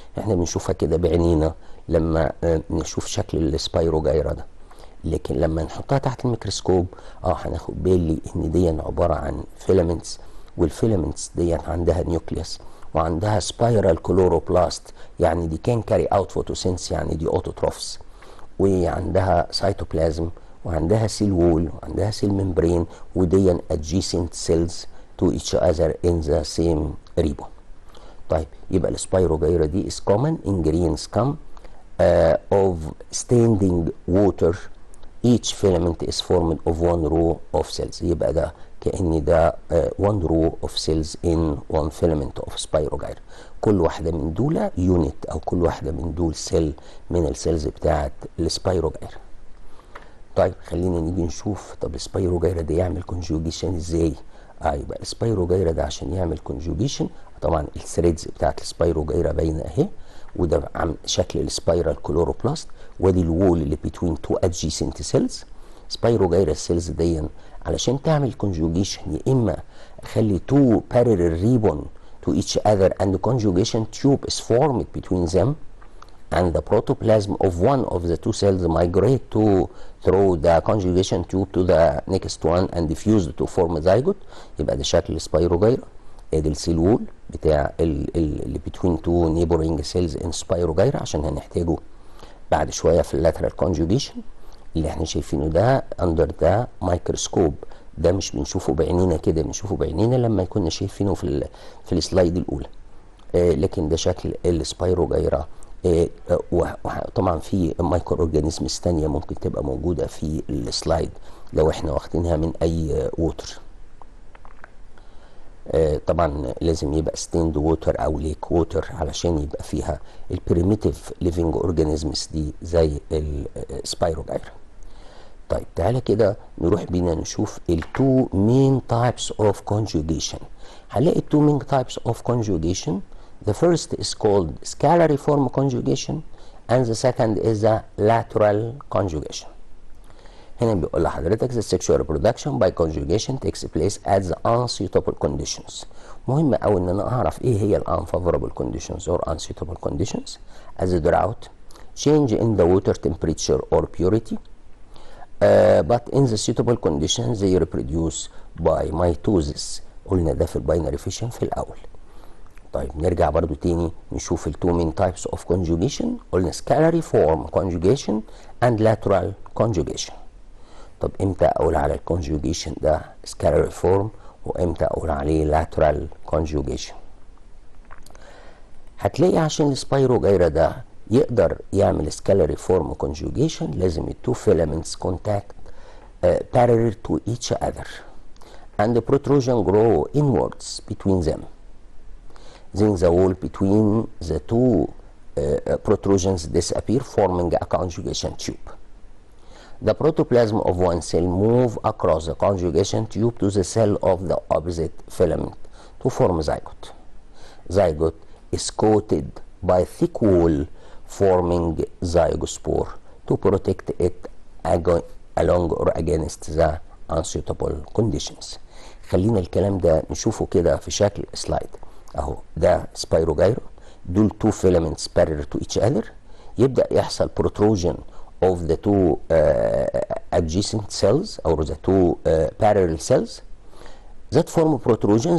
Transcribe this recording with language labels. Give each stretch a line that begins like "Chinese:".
Arabic: احنا بنشوفها كده بعينينا لما نشوف شكل السبايروجايرا ده، لكن لما نحطها تحت الميكروسكوب هناخد بالي ان دي عباره عن فيلامنتس، والفيلامنتس دي عندها نيوكليوس وعندها سبايرال كلوروبلاست، يعني دي كان كاري اوت فوتوسينس، يعني دي اوتوتروفس، وعندها سيتوبلازم وعندها سيل وول وعندها سيل ممبرين، ودي
English: adjacent cells to each other in the same ribbon.
Arabic: طيب يبقى السبايروجايرا دي
English: is common in green scum of standing water. Each filament is formed of one row of cells.
Arabic: يبقى ده كأن ده
English: one row of cells in one filament of spirogyra.
Arabic: كل واحدة من دول يونت، أو كل واحدة من دول سيل من السيلز بتاعت السبايروجايرا. طيب خلينا نيجي نشوف طب السبايروجايرا ده يعمل كونجوجيشن ازاي؟ يبقى السبايروجايرا ده عشان يعمل كونجوجيشن طبعا الثريدز بتاعت السبايروجايرا باينه اهي، وده عم شكل السبايرال كلوروبلاست، وادي الوول اللي بين تو ادجيسنت سيلز. سبايروجايرا السيلز دي علشان تعمل كونجوجيشن يا اما اخلي تو بارلل ريبون
English: to each other and the conjugation tube is formed between them, and the protoplasm of one of the two cells migrate through the conjugation tube to the next one and diffuse to form a zygote.
Arabic: يبقى ده شكل السبايروجايرا. ادي السيل وول بتاع اللي
English: between two neighboring cells in
Arabic: سبايروجايرا عشان هنحتاجه بعد شويه في اللاترال conjugation اللي احنا شايفينه ده
English: under the microscope.
Arabic: ده مش بنشوفه بعينينا كده، بنشوفه بعينينا لما كنا شايفينه في السلايد الاولى. لكن ده شكل السبايروجايرا. وطبعا في مايكرو اورجانيزمز ثانيه ممكن تبقى موجوده في السلايد لو احنا واخدينها من اي ووتر. طبعا لازم يبقى ستيند ووتر او ليك ووتر علشان يبقى فيها البريميتيف ليفنج اورجانيزمز دي زي السبايروجايرا. طيب تعالى كده نروح بينا نشوف التو مين تايبس اوف كونجوجيشن. هنلاقي التو مين تايبس اوف كونجوجيشن.
English: The first is called scalary form conjugation and the second is the lateral conjugation.
Arabic: هنا بيقول لحضرتك
English: the sexual reproduction by conjugation takes place at the unsuitable conditions.
Arabic: مهم أوي إن أنا أعرف إيه هي
English: unfavorable conditions or unsuitable conditions as a drought, change in the water temperature or purity, but in the suitable conditions they reproduce by mitosis.
Arabic: قلنا ده في الباينري فيشن في الأول. طيب نرجع برضو تاني نشوف التو مين تايبس اوف conjugation. قلنا
English: scalary form conjugation and lateral conjugation.
Arabic: طب امتى اقول على الكونجوجيشن ده
English: scalary form
Arabic: وامتى اقول عليه
English: lateral conjugation؟
Arabic: هتلاقي عشان السبايروجايرا ده يقدر يعمل
English: scalary form conjugation
Arabic: لازم التو
English: filaments contact parallel to each other and the protrusion grow inwards between them. Then the wall between the two protrusions disappear, forming a conjugation tube. The protoplasm of one cell move across the conjugation tube to the cell of the opposite filament to form a zygote. Zygote is coated by thick wall forming zygospore to protect it along or against the unsuitable conditions.
Arabic: خلينا الكلام ده نشوفه كده في شكل سلايد اهو. ده سبايروجايرا، دول
English: two filaments parallel to each other.
Arabic: يبدأ يحصل
English: protrusion of the two adjacent cells or the two parallel cells that form protrusion.